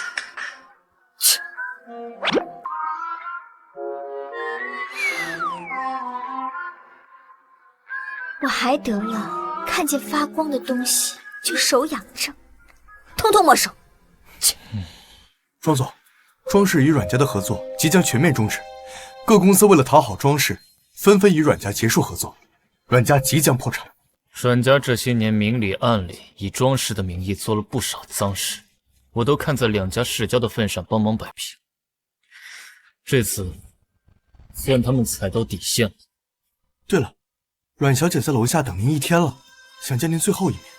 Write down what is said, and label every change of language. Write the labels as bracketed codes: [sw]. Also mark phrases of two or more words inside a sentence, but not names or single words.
[zh] 我還得了看見發光的東西就手癢症，通通沒收。莊總，莊氏與阮家的合作即將全面終止，各公司為了討好莊氏，紛紛與阮家結束合作，阮家即將破產。阮家這些年明裡暗裡以莊氏的名義做了不少髒事，我都看在兩家世交的份上幫忙擺平。這次算他們踩到底線了。對了，阮小姐在樓下等您一天了，想見您最後一面。